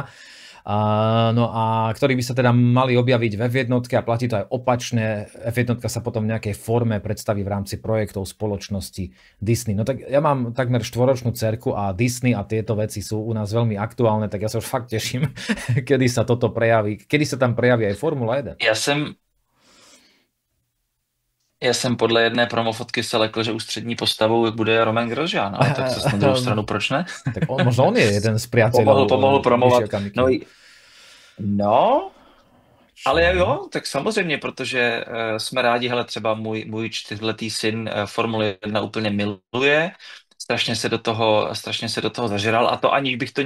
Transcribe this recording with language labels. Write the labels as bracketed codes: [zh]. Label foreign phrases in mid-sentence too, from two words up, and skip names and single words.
[sk] No a ktorí by sa teda mali objaviť v F1 a platí to aj opačne. F1 sa potom v nejakej forme predstaví v rámci projektov spoločnosti Disney. No tak ja mám takmer 4-ročnú dcerku a Disney a tieto veci sú u nás veľmi aktuálne, tak ja sa už fakt teším, kedy sa toto prejaví, kedy sa tam prejaví aj Formula 1. [cs] Já jsem podle jedné promofotky se lekl, že ústřední postavou bude Roman Grosjean, ale tak se na druhou stranu, proč ne? [sk] Tak možno on je jeden z priateľov. [cs] Pomohl promovat. No, ale jo, tak samozřejmě, protože jsme rádi, hele, třeba můj 4letý syn Formule 1 úplně miluje, strašně se do toho zažral, a to aniž bych to